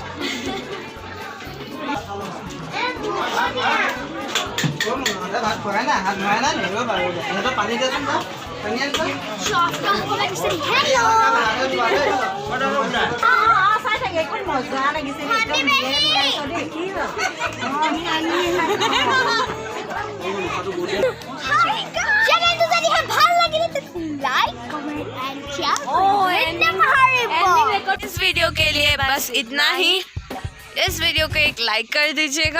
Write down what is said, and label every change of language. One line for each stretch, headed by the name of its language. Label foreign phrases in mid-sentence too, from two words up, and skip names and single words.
Assamese: ভাত খোৱাই নাই হাত ধোৱাই নাই নেৰিব বাৰু সিহঁতৰ পানী দিয়াচোন পানী আনিবা মজা লাগিছে
Hindi: इस वीडियो के लिए बस इतना ही। इस वीडियो को एक लाइक कर दीजिएगा।